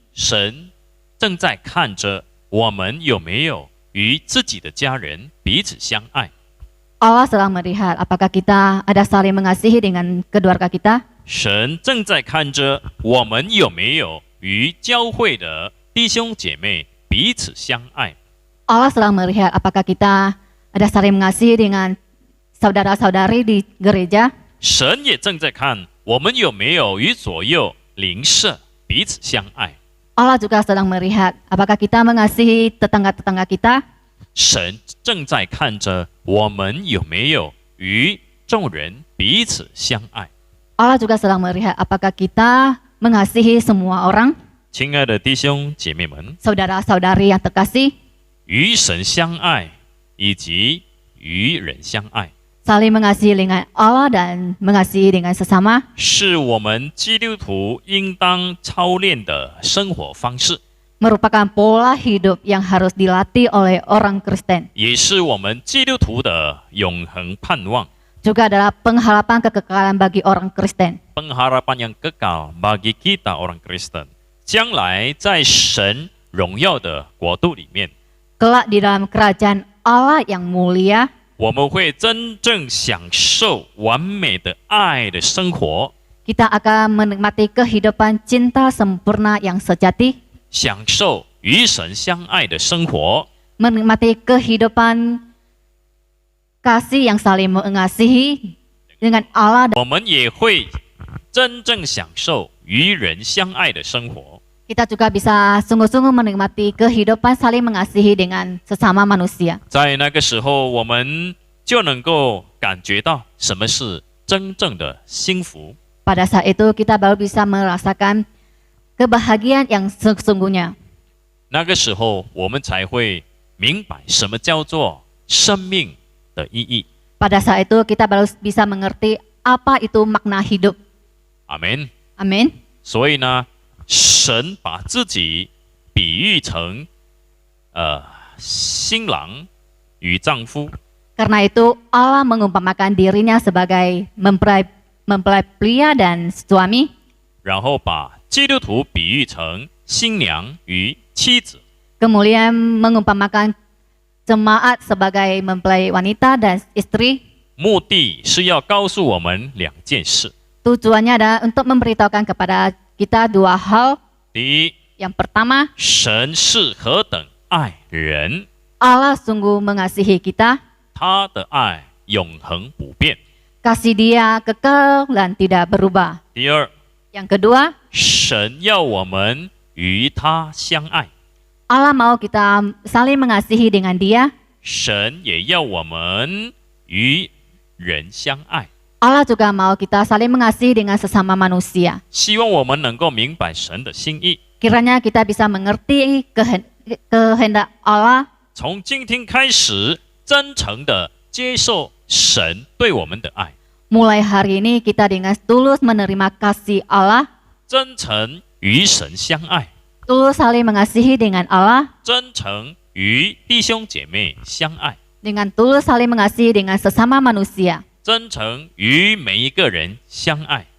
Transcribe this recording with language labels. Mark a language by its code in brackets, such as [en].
[zh] 神正在看着我们有没有与自己的家人彼此相爱。 [id] Allah sedang melihat apakah kita ada saling mengasihi dengan keluarga kita. [zh] 神正在看着我们有没有与教会的弟兄姐妹彼此相爱。 [id] Allah sedang melihat apakah kita ada saling mengasihi dengan saudara-saudari di gereja. [zh] 神也正在看我们有没有与左右邻舍彼此相爱。 [id] Allah juga sedang melihat apakah kita mengasihi tetangga-tetangga kita. [zh] 神正在看着我们有没有与众人彼此相爱。 [id] Allah juga sedang melihat apakah kita mengasihi semua orang. [zh] 亲爱的弟兄姐妹们， [id] Saudara-saudari yang terkasih, [zh] 与神相爱以及与人相爱， [id] saling mengasihi dengan Allah dan mengasihi dengan sesama [zh] 是我们基督徒应当操练的生活方式， [id] merupakan pola hidup yang harus dilatih oleh orang Kristen. [zh] 也是我们基督徒的永恒盼望， [id] Juga adalah pengharapan kekekalan bagi orang Kristen. pengharapan yang kekal bagi kita orang Kristen， [zh] 将来在神荣耀的国度里面， [id] Kelak di dalam kerajaan Allah yang mulia， [zh] 我们会真正享受完美的爱的生活， [id] kita akan menikmati kehidupan cinta sempurna yang sejati, [zh] 享受与神相爱的生活， [id] menikmati kehidupan kasih yang saling mengasihi dengan Allah. [zh] 我们也会真正享受与人相爱的生活。 [id] Kita juga bisa sungguh-sungguh menikmati kehidupan saling mengasihi dengan sesama manusia. [zh] 在那个时候，我们就能够感觉到什么是真正的幸福。 [id] Pada saat itu kita baru bisa merasakan kebahagiaan yang sesungguhnya. [zh] 那个时候，我们才会明白什么叫做生命的意义。 [id] Pada saat itu kita baru bisa mengerti apa itu makna hidup. [zh] 阿门。 [id] Amin. [zh] 所以呢，神把自己比喻成新郎与丈夫， [id] Karena itu Allah mengumpamakan dirinya sebagai mempelai pria dan suami. [zh] 然后把基督徒比喻成新娘与妻子。 [id] Kemudian mengumpamakan jemaat sebagai mempelai wanita dan istri. [zh] 目的是要告诉我们两件事： [id] Tujuannya adalah untuk memberitahukan kepada kita dua hal. [zh] 第一， [id] Yang pertama, [zh] 神是何等爱人， [id] Allah sungguh mengasihi kita. [zh] 他的爱永恒不变。 [id] Kasih Dia kekal dan tidak berubah. [zh] 第二， [id] Yang kedua, [zh] 神要我们与他相爱， [id] Allah mau kita saling mengasihi dengan Dia. [zh] 神也要我们与人相爱。 [id] Allah juga mau kita saling mengasihi dengan sesama manusia. [zh] 希望我们能够明白神的心意。 [id] Kiranya kita bisa mengerti kehendak Allah. [zh] 从今天开始，真诚的接受神对我们的爱， [id] Mulai hari ini kita dengan tulus menerima kasih Allah, [zh] 真诚与神相爱， [id] tulus saling mengasihi dengan Allah, [zh] 真诚与弟兄姐妹相爱， [id] dengan tulus saling mengasihi dengan sesama manusia, [zh] 真诚与每一个人相爱。